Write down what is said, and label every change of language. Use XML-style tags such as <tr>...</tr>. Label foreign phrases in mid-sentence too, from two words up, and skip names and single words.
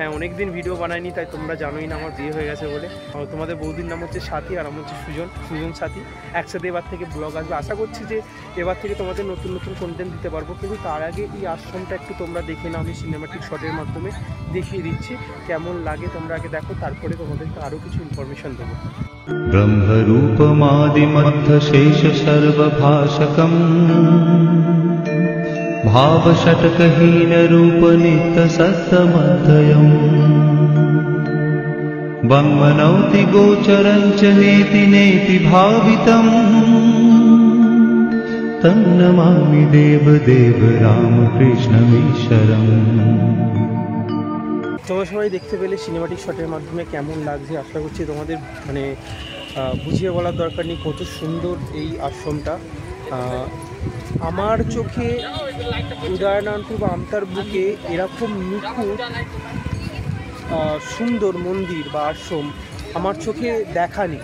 <bn>হ্যাঁ, অনেক দিন ভিডিও বানাইনি, তাই তোমরা জানোই না আমার বিয়ে হয়ে গেছে বলে। তোমাদের বৌদির নাম হচ্ছে সাথী, আর আমার হচ্ছে সুজন সাথী। একসাথে এবার থেকে ব্লগ আসবে। আশা করছি যে এবার থেকে তোমাদের নতুন নতুন কন্টেন্ট দিতে পারবো। কিন্তু তার আগে এই আশ্রমটা একটু তোমরা দেখে নাও, আমি</bn> <en>cinematic shot-er</en> <bn>মাধ্যমে দেখিয়ে দিচ্ছি কেমন লাগে। তোমরা আগে দেখো, তারপরে তোমাদেরকে আরও কিছু ইনফরমেশন দেবো।</bn> <sa>ब्रह्मरूपमादिमध्वशेषसर्वभाषकम् भावषट्कहीनरूपनित्यसत्त्वमद्वयम् वङ्मनौति गोचरं च नेति नेति भावितम् तन्नमामि देवदेव रामकृष्णमीश्वरम्।</sa> <bn>তোমরা সবাই দেখতে পেলে</bn> <en>cinematic shot-er</en> <bn>মাধ্যমে কেমন লাগছে। আশা করছি তোমাদের মানে বুঝিয়ে বলার দরকার নেই কত সুন্দর এই আশ্রমটা। আমার চোখে উদয়নারায়ণপুর বা আমতার বুকে এরকম নিখুঁত সুন্দর মন্দির বা আশ্রম আমার চোখে দেখা নেই।</bn>